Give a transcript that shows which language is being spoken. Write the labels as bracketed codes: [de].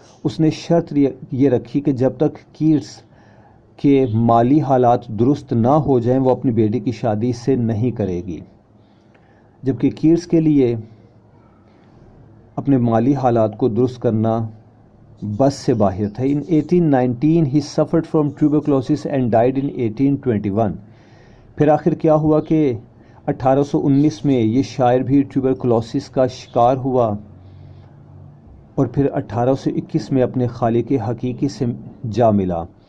[ur] اس نے شرط یہ رکھی کہ جب تک کیٹس کے مالی حالات درست نہ ہو جائیں وہ اپنی بیٹی کی شادی سے نہیں کرے گی، جبکہ کیٹس کے لیے اپنے مالی حالات کو درست کرنا بس سے باہر تھا. [en] In 1819 he suffered from tuberculosis and died in 1821. [ur] پھر آخر کیا ہوا کہ 1819 میں یہ شاعر بھی ٹیوبرکلوسس کا شکار ہوا اور پھر 1821 میں اپنے خالق حقیقی سے جا ملا.